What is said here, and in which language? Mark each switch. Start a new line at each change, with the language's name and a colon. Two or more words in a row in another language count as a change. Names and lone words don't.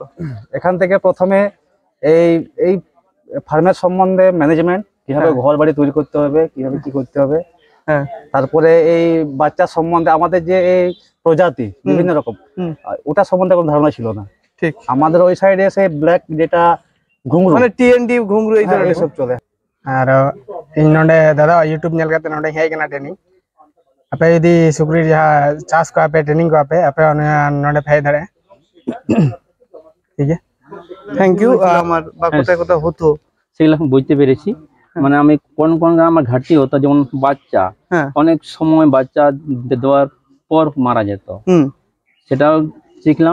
Bangla: এখান থেকে প্রথমে এই এই ফার্মের সম্বন্ধে ম্যানেজমেন্ট, কিভাবে ঘর বাড়ি তৈরি করতে হবে, কিভাবে কি করতে হবে। হ্যাঁ। তারপরে এই বাচ্চা সম্বন্ধে আমাদের যে এই প্রজাতি বিভিন্ন রকম, ওটা সম্বন্ধে কোনো ধারণা ছিল না। ঠিক। আমাদের ওই সাইডে এসে ব্ল্যাক যেটা ঘুঙরু, মানে টিএনডি ঘুঙরু এই ধরনের সব চলে।
Santali: আর ᱤᱧ ᱱᱚᱰᱮ ᱫᱟᱫᱟ ᱤᱭᱩᱴᱩᱵ ᱧᱮᱞ ᱠᱟᱛᱮ ᱱᱚᱰᱮ ᱦᱮᱡ ᱠᱟᱱᱟ ᱴᱨᱮᱱᱤᱝ। ᱟᱯᱮ ᱡᱩᱫᱤ ᱥᱩᱠᱨᱤ ᱡᱟᱦᱟᱸ ᱪᱟᱥ ᱠᱚ ᱟᱯᱮ ᱴᱨᱮᱱᱤᱝ ᱠᱚ ᱟᱯᱮ ᱱᱚᱰᱮ ᱯᱮ ᱦᱮᱡ ᱫᱟᱲᱮᱭᱟᱜᱼᱟ।
Bangla: ঠিক আছে,
English: thank you.
Bangla: আমার বা কোথায় কোথায় হতো সেগুলো এখন বুঝতে পেরেছি। মানে আমি কোন কোন আমার ঘাটতি হতো, যেমন বাচ্চা অনেক সময় বাচ্চা দেওয়ার পর মারা যেত, সেটাও শিখলাম।